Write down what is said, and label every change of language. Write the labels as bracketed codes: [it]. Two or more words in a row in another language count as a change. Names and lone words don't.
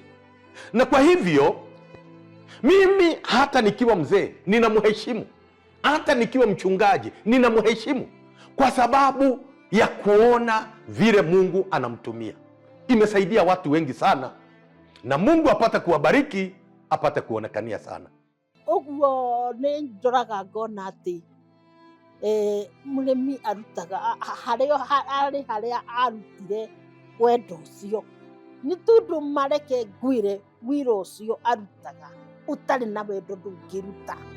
[sw] Na kwa hivyo mimi hata nikiwa mzee ninamheshimu, hata nikiwa mchungaji ninamheshimu, kwa sababu ya kuona vile Mungu anamtumia. Imesaidia watu wengi sana, na Mungu apate kuwabariki, apate kuonekania sana. [ki] Oguo ni njoraga ngona ati Muremi arutaga haria arutire wendo ucio, ni tundu mareke ngwire wira ucio arutaga utari na wendo ndungiruta.